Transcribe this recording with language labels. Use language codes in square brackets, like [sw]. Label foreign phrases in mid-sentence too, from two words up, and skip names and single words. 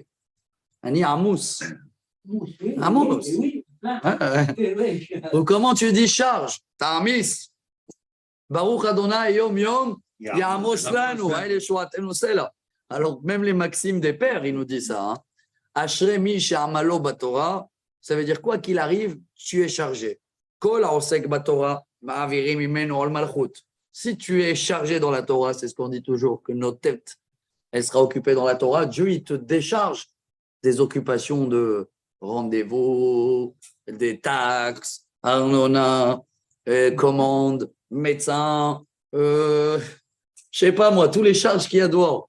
[he] אני עמוס. עמוס. [fr] Ou comment tu dis charge? [he] Ta'amis. ברוך ה' יום יום יעמס לנו. [fr] Alors même les maximes des pères, ils nous disent ça. [he] אשרי מי שעמלו בתורה. [fr] Ça veut dire quoi qu'il arrive, tu es chargé. [he] כל העוסק בתורה מעבירים ממנו עול מלכות. [fr] Si tu es chargé dans la Torah, c'est ce qu'on dit toujours, que notre tête, elle sera occupée dans la Torah, Dieu, il te décharge des occupations de rendez-vous, des taxes, arnona, commandes, médecins, je sais pas moi, tous les charges qu'il y a dehors.